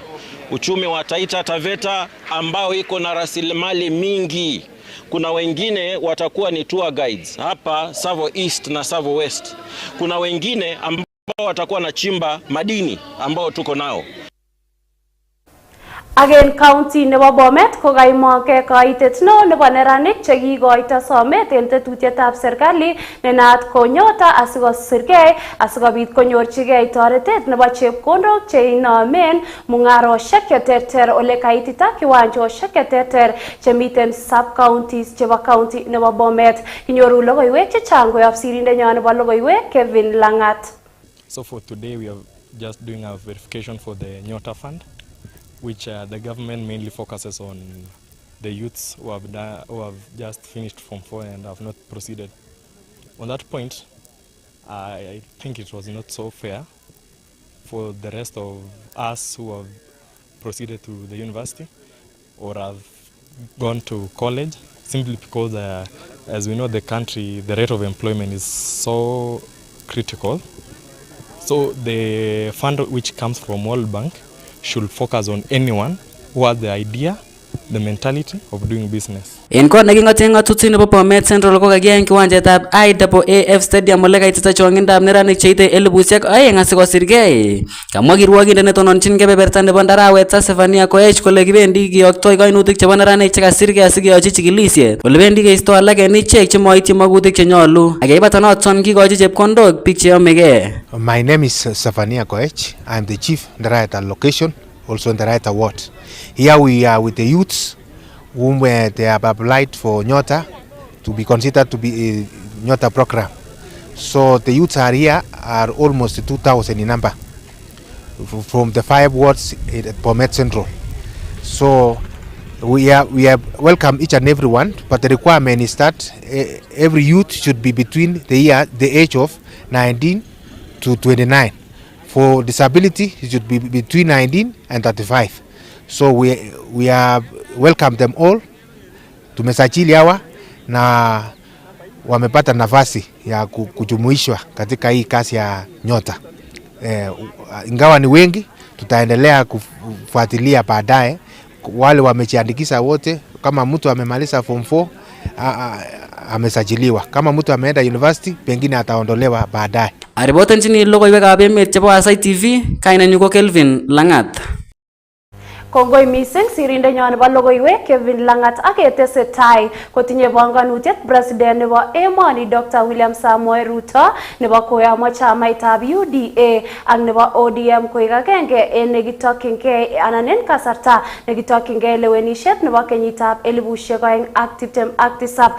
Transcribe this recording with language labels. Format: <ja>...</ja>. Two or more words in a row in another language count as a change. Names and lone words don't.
<sw>Uchumi wa Taita Taveta ambao iko na rasilimali mingi. Kuna wengine watakuwa ni</sw> <en>tour guides</en> <sw>hapa Savo East na Savo West. Kuna wengine ambao watakuwa na chimba madini ambao tuko nao.</sw> <kln>Again county nebo Bomet ko kaimoke kaitet no nebo neranik chekikoito somet en tetutietab serikali nenaat ko nyota asikosirgei asikobit konyorchigei toretet nebo chepkondok cheinomen mungarosiek cheterter ole kaitita kiwanjosiek cheterter chemiten</kln> <en>sub counties</en> <kln>chebo county nebo Bomet. Kinyoru logoiywek chechang koyob sirindenyo nebo logoiywek Kevin Langat.</kln> <en>So for today we are just doing a verification for the Nyota Fund, which the government mainly focuses on the youths who have just finished Form 4 and have not proceeded. On that point, I think it was not so fair for the rest of us who have proceeded to the university or have gone to college, simply because, as we know, the country, the rate of employment is so critical. So the fund which comes from World Bank should focus on anyone who has the idea, the mentality of doing business.</en> <kln>En kot nekingoten ngatutik nebo Bomet Central ko kakiyai en kiwanjetab IAAF Stadium ole kaitita chongindab neranik cheite 2,000 asikosirgei. Kamwa kirwokindet netononjin kebeberta nebo Ndarawet Sefania Koech kole kibendi kiyoktoi kainutik chebo neranik chekasirgei asikeyochi chikilisiet. Ole bendi keisto alak en ichek chemoityi magutik chenyolu. Ak yeibata noton kikochi chepkondok biik cheyomegei.</kln> <en>My name is Sefania Koech. I am the chief Ndarawet allocation, also Ndarawet award. Here we are with the youths whom they have applied for Nyota to be considered to be a Nyota program. So the youths are here are almost 2,000 in number from the 5 wards at Bomet Central. So we have welcome each and everyone, but the requirement is that every youth should be between the age of 19 to 29. For disability, it should be between 19 and 35. So we have welcomed them all.</en> <sw>Tumesajili hawa na wamepata nafasi ya kujumuishwa katika hii kazi ya nyota. Ingawa ni wengi, tutaendelea kufuatilia baadaye wale wamejiandikisha wote. Kama mtu amemaliza form 4 amesajiliwa, kama mtu ameenda university pengine ataondolewa baadaye.</sw> <kln>Aripoten chini logoiywekab emet chebo Aasai TV, kainenyu ko Kelvin Langat. Kongoi mising sirindenyo nebo logoiwek Kevin Langat ak ketesetai kotinye banganutiet president nebo emoni Dr. William Samoei Ruto nebo koyomo chamaitab UDA ak nebo ODM koik agenge en nekitokyingei anan en kasarta nekitokyingei lewenisiet nebo kenyitab 2027.</kln>